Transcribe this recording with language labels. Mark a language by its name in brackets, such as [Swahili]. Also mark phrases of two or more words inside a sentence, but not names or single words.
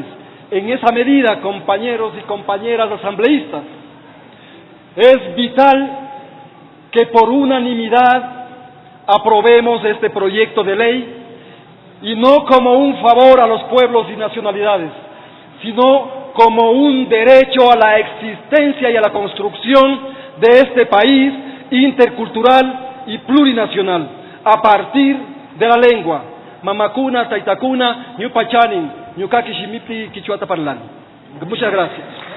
[Spanish] En esa medida, compañeros y compañeras asambleístas, es vital que por unanimidad aprobemos este proyecto de ley y no como un favor a los pueblos y nacionalidades, sino como un derecho a la existencia y a la construcción de este país intercultural y plurinacional, a partir de la lengua. [Quechua] Mamakuna, Taitakuna, Ñupachanin, Ñukaki Shimipi, Quichuata Parlan. [Spanish] Muchas gracias.